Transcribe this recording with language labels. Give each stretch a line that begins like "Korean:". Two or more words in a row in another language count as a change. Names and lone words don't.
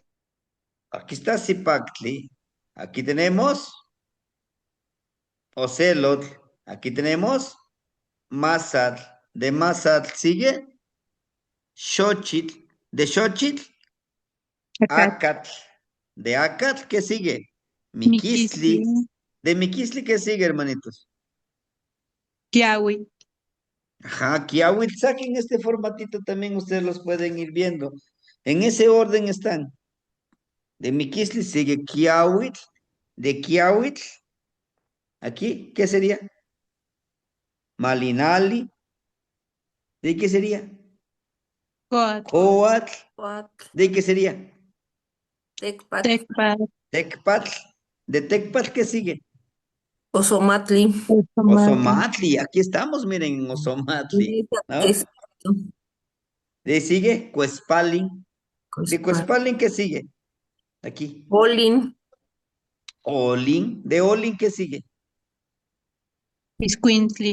Spanish: Aquí está Zipactli. Aquí tenemos Ocelot. Aquí tenemos Mazatl. De Mazatl sigue Xochitl. De Xochitl, Acá, Acatl. De Acatl, ¿qué sigue? Miquisli, Miquisli. De Miquisli, ¿qué sigue, hermanitos? Kiawi, Ajá, Kiawit, saquen este formatito también, ustedes los pueden ir viendo. En ese orden están. De Miquisli sigue Kiawit. De Kiawit, aquí, ¿qué sería? Malinali. ¿De qué sería? Coat, Coatl. Cuatro, ¿De qué sería? Tecpat, Tecpat, Tecpatl. ¿De Tecpatl qué sigue? Osomatli, Ozomatli, Osomatli. Aquí estamos, miren, en Osomatli, ¿qué ¿no? es esto? De ahí sigue Cuespalin. ¿De Cospa- Cuespalin qué sigue? Aquí. Olin, Olin. ¿De Olin qué sigue? Iscuintli,